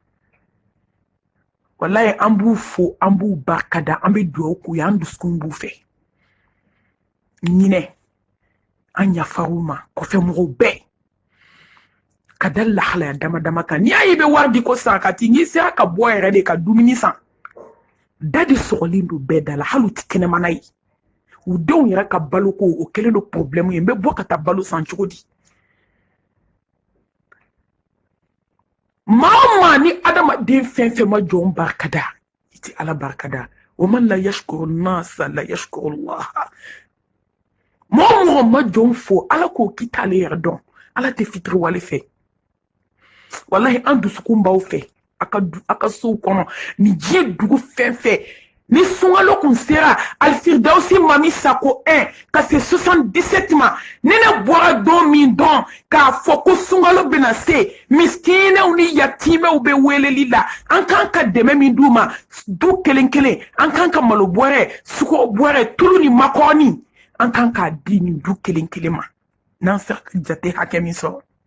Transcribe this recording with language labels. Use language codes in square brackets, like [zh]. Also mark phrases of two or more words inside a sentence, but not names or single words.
[bm] walayi an b'u fo an b'u barikada an bɛ dugawu k'u ye an dusukun b'u fɛ ɲinɛ an yafar'u ma kɔfɛ mɔgɔw bɛɛ ka da lahalaya dama dama kan n'i y'a ye i bɛ wari di ko sarakati n'i sera ka bɔ yɛrɛ de ka dumuni san da de sɔgɔlen don bɛɛ da la hali u tɛ kɛnɛmana ye u denw yɛrɛ ka baloko o kɛlen don problème ye n bɛ bɔ ka taa balo san cogo di maa o maa ni adamaden fɛn fɛn ma jɔn barikada i tɛ ala barikada [ar] ومن لا يشكر الناس لا يشكر الله [bm] maa o mɔgɔ ma jɔn fo ala k'o k'i t'ale yɛrɛ dɔn ala tɛ fitiri wale fɛ wallahi an dusukun b'aw fɛ a ka sow kɔnɔ ni diɲɛ dugu fɛn fɛn ni sunkalo kun sera alfirdausi mami sako 1 ka se 77 ma ne bɔra don min dɔn k'a fɔ ko sunkalo bɛna se miskinɛw ni yatimɛw bɛ weleli la an kan ka dɛmɛ min d'u ma du kelen kelen an kan ka malo bɔrɛ sukaro bɔrɛ tulu ni makɔrɔni an kan k'a di nin du kelen kelen ma n'an sera ka jate hakɛ min sɔrɔ